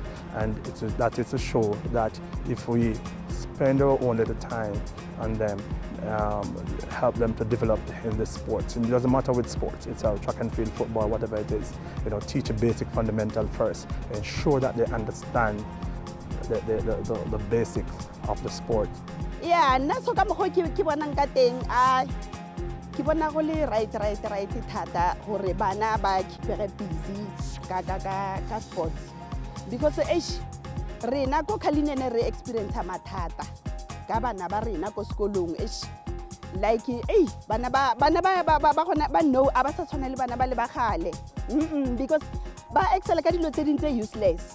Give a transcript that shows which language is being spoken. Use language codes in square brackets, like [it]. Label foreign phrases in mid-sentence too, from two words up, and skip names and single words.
[en] And that is to show that if we spend our own little time on them, help them to develop in the sports. And it doesn't matter with sports, it's our track and field, football, whatever it is. Teach a basic fundamental first, ensure that they understand the basics of the sport. Yeah, [nso] nna so ka mokgwa ke bonang ka teng ke bona go le right thata gore bana ba [en] keepere busy [nso] ka [en] sports, because [nso] rena ko Khalinene re experience mathata ka bana ba rena ko sekolong like bana ba gona ba no a ba sa tshwana le bana ba le ba gale because ba excel ka dilo tse ding tse useless.